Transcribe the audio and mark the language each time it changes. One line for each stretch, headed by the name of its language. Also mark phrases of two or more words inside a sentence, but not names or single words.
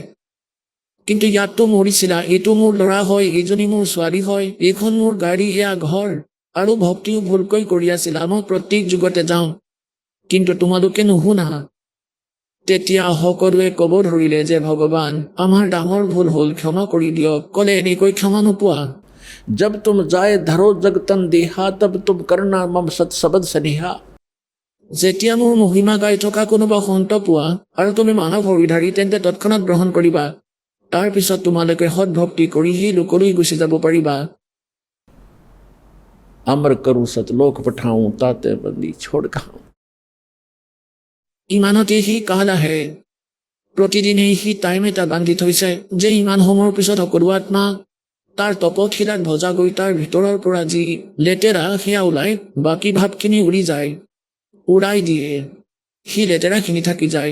Assamese: কিন্তু ইয়াততো মৰিছিলা, এইটো মোৰ ল'ৰা হয়, এইজনী মোৰ ছোৱালী হয়, এইখন মোৰ গাড়ী, এয়া ঘৰ। আৰু ভক্তিও ভুলকৈ কৰি আছিলা, মই প্ৰত্যেক যুগতে যাওঁ, কিন্তু তোমালোকে নুশুনা। তেতিয়া সকলোৱে ক'ব ধৰিলে যে ভগৱান আমাৰ ডাঙৰ ভুল হ'ল, ক্ষমা কৰি দিয়ক। ক'লে এনেকৈ ক্ষমা নোপোৱা।
Hindi: जब तुम जाए धरो जगतन देहा तब तुम करना मम सत शब्द सनेहा।
Assamese: যেতিয়া মোৰ মহিমা গাই থকা কোনোবা সন্ত পোৱা আৰু তুমি মানৱ হৰিধাৰী, তেন্তে তৎক্ষণাত গ্ৰহণ কৰিবা। তাৰ পিছত তোমালোকে সৎভক্তি কৰি সেই লোকলৈ গুচি যাব পাৰিবা।
Hindi: अमर करूं सतलोक पठाऊं ताते बंदी छोड़ खाऊं।
Assamese: ইমানতে সি কাল আহে। প্ৰতিদিনেই সি টাইম এটা বান্ধি থৈছে যে ইমান সময়ৰ পিছত সকলো আত্মা তাৰ তপশিলাত ভজা গৈ তাৰ ভিতৰৰ পৰা যি লেতেৰা সেয়া ওলাই, বাকী ভাৱখিনি উৰি যায়, উৰাই দিয়ে, সি লেতেৰাখিনি থাকি যায়।